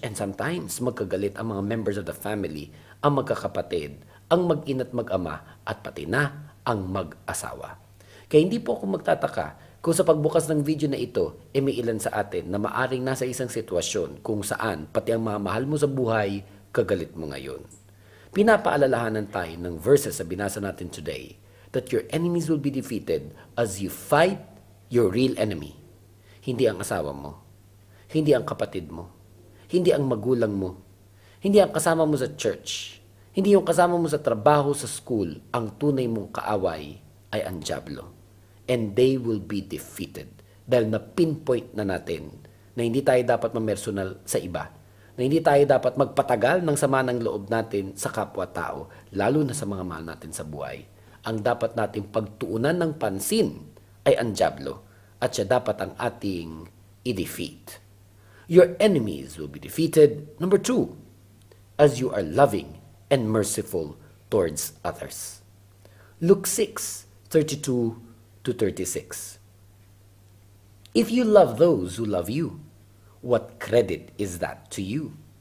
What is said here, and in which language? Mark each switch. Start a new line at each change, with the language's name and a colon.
English: And sometimes,
Filipino: magkagalit ang mga
English: members of the family,
Filipino: ang magkakapatid, ang mag-ina't mag-ama, at pati na ang mag-asawa. Kaya hindi po ako magtataka kung sa pagbukas ng video na ito, may ilan sa atin na maaring nasa isang sitwasyon kung saan pati ang mga mahal mo sa buhay, kagalit mo ngayon. Pinapaalalahanan tayo ng verses sa binasa natin
English: today that your enemies will be defeated as you fight your real enemy.
Filipino: Hindi ang asawa mo, hindi ang kapatid mo, hindi ang magulang mo, hindi ang kasama mo sa church, hindi yung kasama mo sa trabaho, sa school. Ang tunay mong kaaway ay ang dyablo.
English: And they will be defeated.
Filipino: Dahil na-pinpoint na natin na hindi tayo dapat mamersonal sa iba. Na hindi tayo dapat magpatagal ng sama ng loob natin sa kapwa-tao, lalo na sa mga mahal natin sa buhay. Ang dapat nating pagtuunan ng pansin ay ang dyablo, at siya dapat ang ating i-defeat.
English: Your enemies will be defeated, number 2, as you are loving and merciful towards others. Luke 6:32 to 36. If you love those who love you, what credit is that to you?